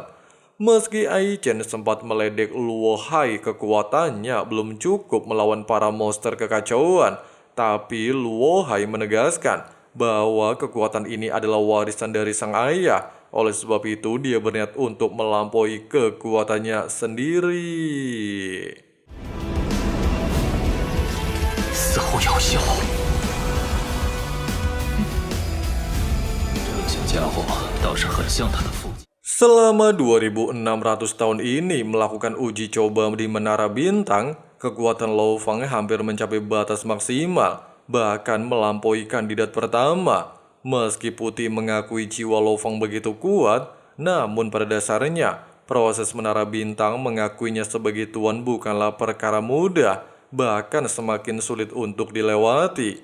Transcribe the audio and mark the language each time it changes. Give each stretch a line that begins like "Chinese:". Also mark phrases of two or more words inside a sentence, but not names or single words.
Indonesian: Meski Ai Chen sempat meledek Luo Hai kekuatannya belum cukup melawan para monster kekacauan, tapi Luo Hai menegaskan bahwa kekuatan ini adalah warisan dari sang ayah. Oleh sebab itu dia berniat untuk melampaui kekuatannya sendiri.
Chinese: 似乎有效。这些家伙倒是很像他的父亲。
Indonesian: Selama 2600 tahun ini melakukan uji coba di Menara Bintang, kekuatan Lo Feng hampir mencapai batas maksimal, bahkan melampaui kandidat pertama. Meski Putih mengakui jiwa Lo Feng begitu kuat, namun pada dasarnya proses Menara Bintang mengakuinya sebagai tuan bukanlah perkara mudah, bahkan semakin sulit untuk dilewati.